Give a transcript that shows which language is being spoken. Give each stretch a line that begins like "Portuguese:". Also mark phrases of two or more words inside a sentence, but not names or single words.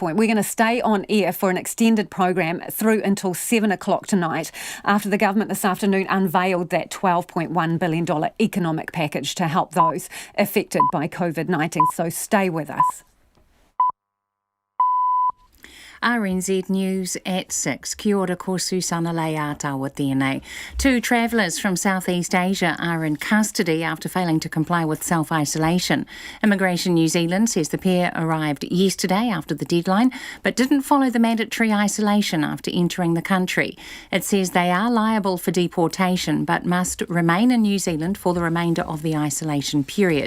English: We're going to stay on air for an extended program through until 7 o'clock tonight, after the government this afternoon unveiled that $12.1 billion economic package to help those affected by COVID-19. So stay with us. RNZ News at 6.
Māori: Kia ora ko Susana Leata tēnei.
English: 2 travellers from Southeast Asia are in custody after failing to comply with self-isolation. Immigration New Zealand says the pair arrived yesterday after the deadline, but didn't follow the mandatory isolation after entering the country. It says they are liable for deportation, but must remain in New Zealand for the remainder of the isolation period.